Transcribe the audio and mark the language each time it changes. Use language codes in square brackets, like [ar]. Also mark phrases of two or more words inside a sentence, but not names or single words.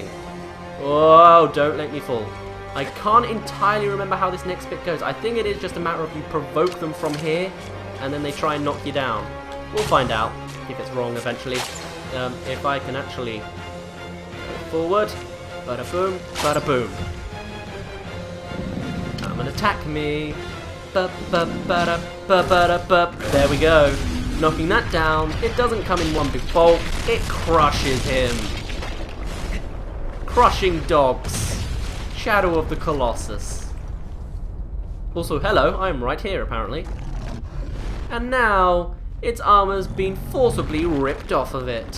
[en] Oh, don't let me fall. I can't entirely remember how this next bit goes. I think it is just a matter of you provoke them from here, and then they try and knock you down. We'll find out if it's wrong eventually. If I can actually go forward. Bada boom, bada boom. Come and attack me. Ba ba bada ba bada ba. There we go. Knocking that down. It doesn't come in one big bulk. It crushes him. Crushing dogs. Shadow of the Colossus. Also, hello, I'm right here apparently. And now, its armor's been forcibly ripped off of it.